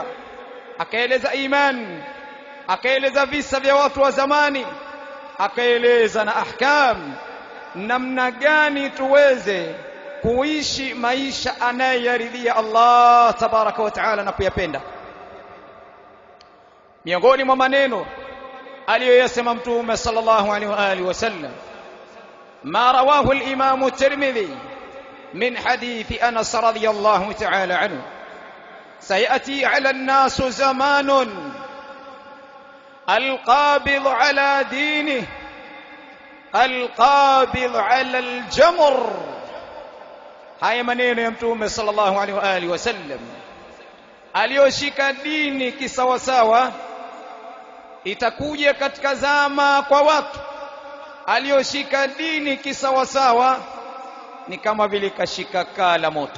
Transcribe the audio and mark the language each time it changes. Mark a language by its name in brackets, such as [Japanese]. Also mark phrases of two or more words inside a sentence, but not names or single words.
[Swahili] Akaeleza iman, akaeleza visa vya watu wa zamani, akaeleza na ahkam, namna gani tuweze kuishi maisha anayeridhia Allah [Arabic] تبارك وتعالى [Swahili] na kuyapenda. Miongoni mwa maneno aliyoyasema Mtume [Arabic] صلى الله عليه وآله وسلم ما رواه الإمام الترمذي من حديث أنس رضي الله تعالى عنه, سيأتي على الناس زمان القابض على دينه القابض على الجمر. [Swahili] Haya maneno ya Mtume [Arabic] صلى الله عليه وآله وسلم, [Swahili] aliyoshika dini kisawasawa. Itakuja katika zama kwa watu aliyoshika dini kisawasawa ni kama vile kashika kaa la moto.